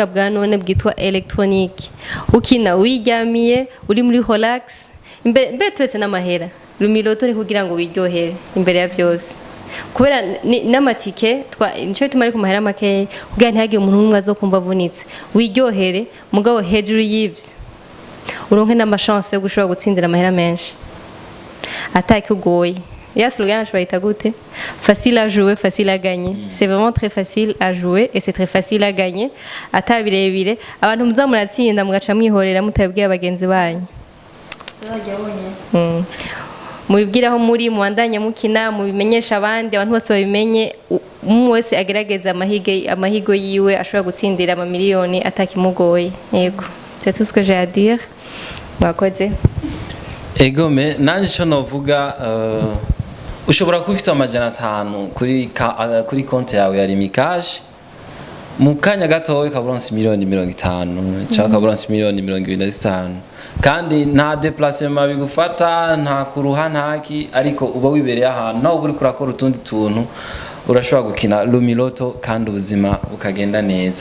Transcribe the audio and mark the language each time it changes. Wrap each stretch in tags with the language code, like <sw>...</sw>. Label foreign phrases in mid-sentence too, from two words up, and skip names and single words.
<rn>bwa none bwitwa electronique ukina wiryamiye uri muri relax mbe twese n'amahera Lumiloto ni kugira ngo wiryohere imbere ya byose kubera n'amatike nico tumari ku mahera make kugira ntihage umuntu umwe azokumva avunitse wiryohere mugabo hejuru y'ivyo uronke n'amachance yo gushobora gutsindira amahera menshi atakugoye.</rn> <fr>Et slogan, je vais être facile à jouer, facile à gagner. C'est vraiment très facile à jouer et c'est très facile à gagner.</fr> <rn>Ata birebire abantu muza muratsinda mugaca mwihorera mutabwiye abagenzi banyu. Mubibwiraho muri muandanya mukina mubimenyesha abandi abantu bose babimenye umwe wese agerageza amahigo yiwe ashobora gutsindira ama miliyoni atakimugoye. Yego.</rn> <fr>C'est tout ce que j'ai à dire.</fr> <rn>Mwakoze. Egome nanje cyo novuga ushobora kufisa amajana 5 kuri konti yawe ya limikaje mu kanya gatowe kaburonse miliyoni 50 cyangwa kaburonse miliyoni 25 kandi nta déplacement bigufata nta kuruha ntaki ariko uba wibereye ahantu naho buri kurakora utundi tuntu urashobora gukina Lumiloto kandi ubuzima bukagenda neza.</rn>